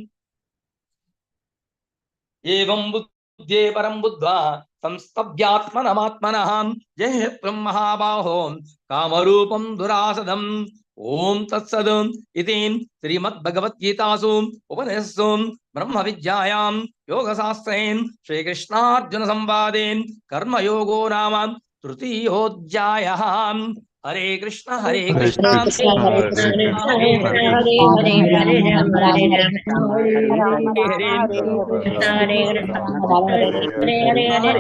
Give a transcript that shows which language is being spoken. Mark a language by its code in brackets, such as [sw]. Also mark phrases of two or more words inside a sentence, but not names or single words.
[sa] ఏవం బుద్ధే పరం బుద్ధ్వా సంస్తభ్యాత్మనమాత్మనః జహ్యం మహాబాహో కామరూపం దురాసదం. ఓం తత్సద్ ఇది శ్రీమద్భగవద్గీతాసు ఉపనిషత్సు బ్రహ్మ విద్యాయాం యోగశాస్త్రే శ్రీకృష్ణార్జున సంవాదే కర్మయోగో నామ తృతీయోధ్యాయః. హరే కృష్ణ హరే కృష్ణ కృష్ణ, హరే కృష్ణ, హరే హరే హరే హరే రామ హరే రామ హరే హరే హరే హరే